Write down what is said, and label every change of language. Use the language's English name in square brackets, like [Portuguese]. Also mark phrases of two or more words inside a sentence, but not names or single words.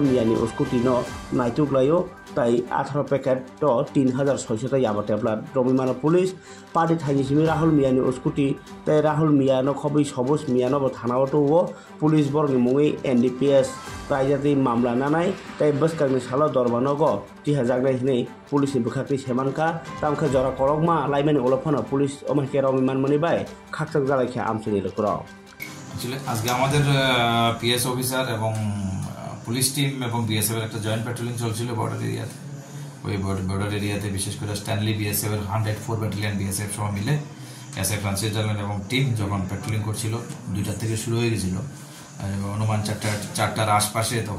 [Kok Borok] मियानि उसकुति न नायतुग्लायो ताई 18 पैकेट तो 3600 याबा टेबलेट रमिमानो पुलिस पार्टी थाइनिसिमि राहुल मियानि उसकुटी ताई राहुल मियानो खबै सबुज मियानो थानावतो पुलिस बरनि मुङै एनडीपीएस प्राइजाति मामला नानाय ताई बसकांनि सालो दरबानगो 3000 हिनै पुलिसनि बुखाखि सेमानका तामखा जरा करगमा लाइमानि ओलफानो पुलिस अमाके रमिमान मनिबाय खाकसाक जालायखा आमसिनि लकरा [Bangla] আজকে আমাদের পিএস অফিসার এবং পুলিশ টিম এবং বিএসএফ এর একটা জয়েন্ট প্যাট্রোলিং চলছিল বর্ডার এরিয়াতে ওই বর্ডার এরিয়াতে বিশেষ করে স্ট্যানলি বিএসএফ এর 104 ব্যাটালিয়ন বিএসএফ সহ মিলে এসএফ ফ্রান্সিস জার্মান এবং টিম যখন প্যাট্রোলিং করছিল 2টা থেকে শুরু হয়ে গিয়েছিল অনুমান 4টার আশপাশে তখন